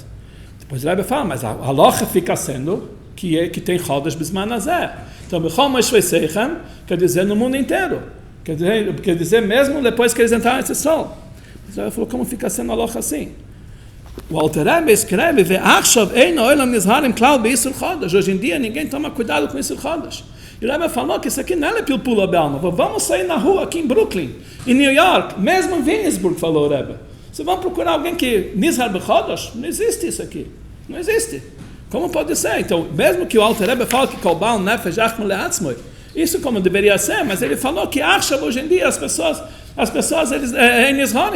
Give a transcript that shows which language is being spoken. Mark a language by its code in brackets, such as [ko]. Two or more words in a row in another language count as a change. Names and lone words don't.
[pt] Depois o Rebbe fala, mas a halacha fica sendo que tem [he] חדש בזמן הזה. [pt] Então, Bechol Meshvei Seichem quer dizer no mundo inteiro. Quer dizer mesmo depois que eles entraram nesse sol. Mas o Rebbe falou, como fica sendo a halacha assim? O Alter Rebbe escreve, [he] ועכשיו אין העולם נזהרים כלל באיסור חדש. [pt] Hoje em dia ninguém toma cuidado com [he] איסור חדש. [pt] E o Rebbe falou que isso aqui não é [he] פלפולא בעלמא. [pt] Vamos sair na rua aqui em Brooklyn, em New York, mesmo em Williamsburg, falou o Rebbe. Você vai procurar alguém que [he] נזהר בחדש? [pt] Não existe isso aqui. Não existe. Como pode ser? Então, mesmo que o Alter Rebbe fala que [he] כל בעל נפש יחמיר לעצמו, [pt] isso como deveria ser, mas ele falou que acha hoje em dia as pessoas eles Nizharim.